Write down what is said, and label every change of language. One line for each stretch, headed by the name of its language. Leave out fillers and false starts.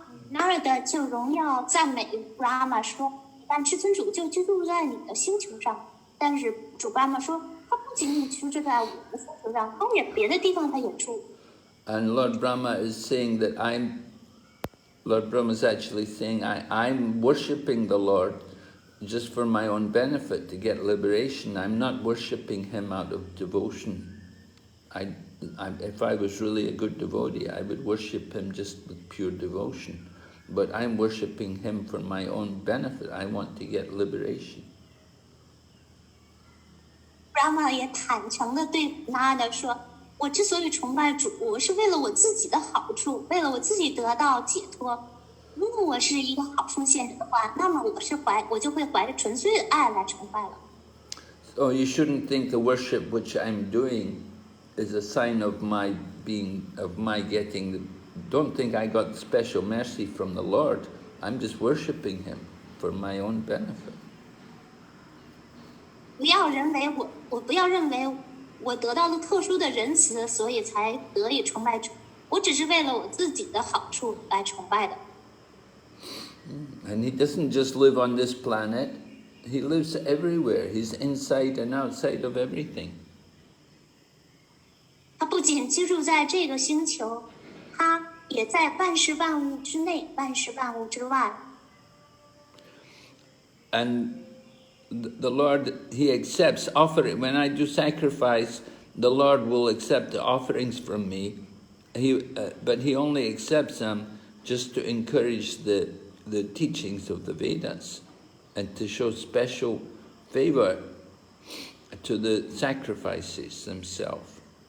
Chinese: Narada 就荣耀赞美 Brahma 说，但至尊主就居住在你的星球上。但是主 Brahma 说，他不仅仅居住在我的星球上，他也别的地方他也住。
English: And Lord Brahma is saying that Lord Brahma is actually saying, I'm worshipping the Lord just for my own benefit, to get liberation. I'm not worshipping Him out of devotion. If I was really a good devotee, I would worship him just with pure devotion. But I'm worshipping him for my own benefit. I want to get liberation.
Chinese: Brahma 也坦诚地对他的说：“我之所以崇拜主，我是为了我自己的好处，为了我自己得到解脱。如果我是一个好奉献者的话，那么我就会怀着纯粹的爱来崇拜了。”
English: So you shouldn't think the worship which I'm doing is a sign of my getting. Don't think I got special mercy from the Lord. I'm just worshipping him for my own benefit.
Chinese: 不要认为我得到了特殊的仁慈，所以才得以崇拜主。我只是为了我自己的好处来崇拜的。
English: And he doesn't just live on this planet. He lives everywhere. He's inside and outside of everything.
Chinese: 他不仅居住在这个星球，他也在万事万物之内，万事万物之外。
English: And the Lord, he accepts offering. When I do sacrifice, the Lord will accept the offerings from me. But he only accepts them just to encourage the teachings of the Vedas and to show special favor to the sacrifices themselves.